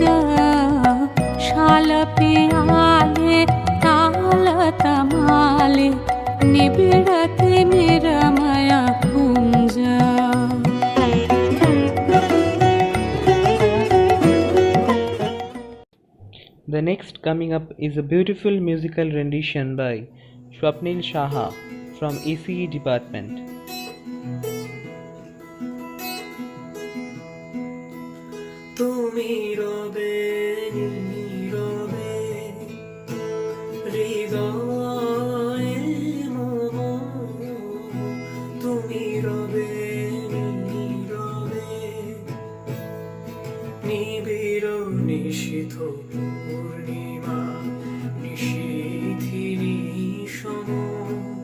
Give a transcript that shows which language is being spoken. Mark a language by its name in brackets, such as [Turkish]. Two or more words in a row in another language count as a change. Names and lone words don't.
[Bangla] শাল পিয়ালে তাল তমালে নিবিড়তে নির্ময় কুঞ্জ। [English] The next coming up is a beautiful musical rendition by Swapnil Shaha from ACE department. [Bangla] তুমি রবে নীরবে হৃদয়ে মম, তুমি রবে নীরবে নিবিড় নিশীথ পূর্ণিমা নিশীথিনী সম।